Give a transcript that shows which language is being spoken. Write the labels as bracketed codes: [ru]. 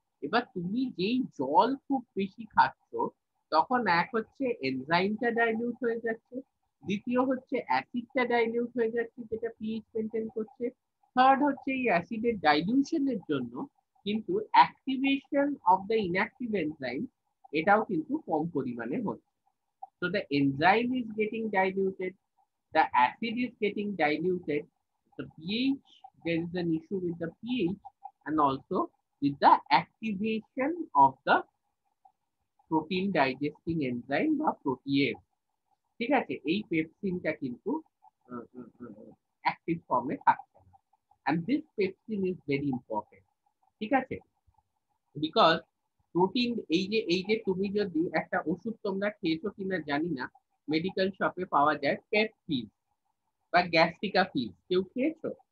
[bn] এবার তুমি যেই জল খুব বেশি খাচ্ছ, তখন এক হচ্ছে এনজাইমটা ডাইলিউট হয়ে যাচ্ছে, দ্বিতীয় হচ্ছে অ্যাসিডটা ডাইলিউট হয়ে যাচ্ছে যেটা পিএইচ মেনটেন করছে, থার্ড হচ্ছে এই অ্যাসিডের ডাইলিউশনের জন্য কিন্তু activation of the inactive enzyme এটাও কিন্তু কম পরিমাণে হচ্ছে। [en] So the enzyme is getting diluted, the acid is getting diluted, the pH, there is an issue with the pH and also with the activation of the protein digesting enzyme বা protease, [bn] ঠিক আছে? এই পেপসিনটা কিন্তু active ফর্মে থাকছে না, [en] and this pepsin is very important, [bn] ঠিক আছে? বিকজ প্রোটিন, এই যে তুমি যদি একটা ওষুধ, তোমরা খেয়েছো কিনা জানি না, মেডিকেল শপে পাওয়া যায় পেপ ফিজ বা গ্যাস্ট্রিকা ফিজ, কেউ খেয়েছো?